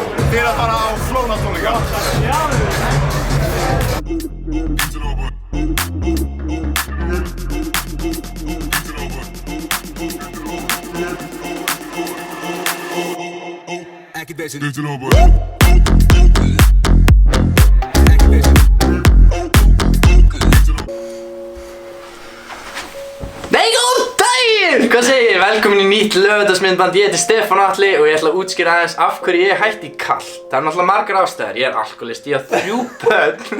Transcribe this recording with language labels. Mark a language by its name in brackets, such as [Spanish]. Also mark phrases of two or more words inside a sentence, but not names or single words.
[Icelandic] Þið að fara á Flóna-tónleika. Já. [English] Activation. Digital boy. [Icelandic] Hvað segir? Velkomin í nýtt lögadagsmyndband. Ég heiti Stefán Atli og ég ætla að útskýra aðeins af hverju ég hætti í kall. Það er náttúrulega margar ástæður. Ég er alkoholist, ég á 3 börn.